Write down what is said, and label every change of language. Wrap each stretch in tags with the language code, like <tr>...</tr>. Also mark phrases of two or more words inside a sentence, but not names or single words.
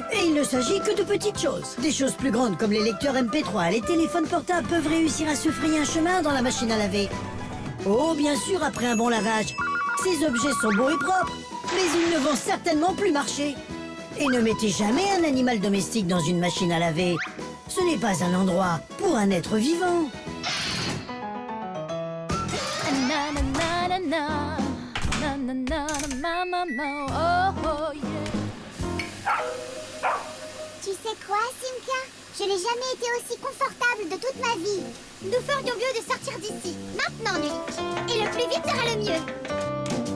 <fr>Et il ne s'agit que de petites choses. Des choses plus grandes comme les lecteurs MP3 et les téléphones portables peuvent réussir à se frayer un chemin dans la machine à laver. Oh, bien sûr, après un bon lavage. Ces objets sont beaux et propres, mais ils ne vont certainement plus marcher. Et ne mettez jamais un animal domestique dans une machine à laver. Ce n'est pas un endroit pour un être vivant. Na na na na na na na na ma ma ma oh oh yeah. Tu sais quoi, Simka? Je n'ai jamais été aussi confortable de toute ma vie. Nous ferions mieux de sortir d'ici, maintenant, Nulik. Et le plus vite sera le mieux.</fr>